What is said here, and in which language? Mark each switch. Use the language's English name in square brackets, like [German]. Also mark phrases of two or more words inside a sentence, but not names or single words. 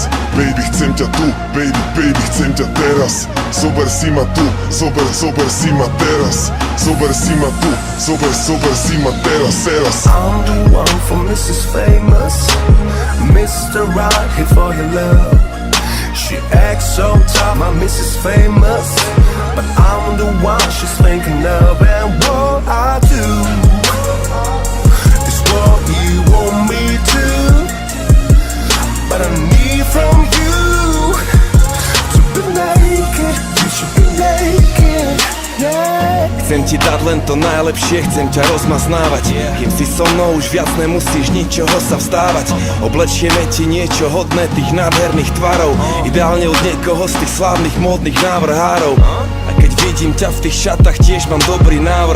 [Slovak] Baby, chcem ťa tu, baby, chcem ťa teraz. Zober si ma tu, zober si ma teraz. Zober si ma tu, zober si ma teraz. [English] I'm the one for Mrs. Famous, Mr. Right here for your love. She acts so tough, my Mrs. Famous, but I'm the one she's thinking of. And what I do is what you want me to, but I need from you to be naked. You should be naked, yeah. [Slovak] Chcem ti dať len to najlepšie, chcem ťa rozmaznávať. Kým si so mnou už viac nemusíš ničoho sa vzdávať. Oblečieme ti niečo hodné tých nádherných tvarov, ideálne od niekoho z tých slávnych módnych návrhárov. A keď vidím ťa v tých šatách, tiež mám dobrý návrh.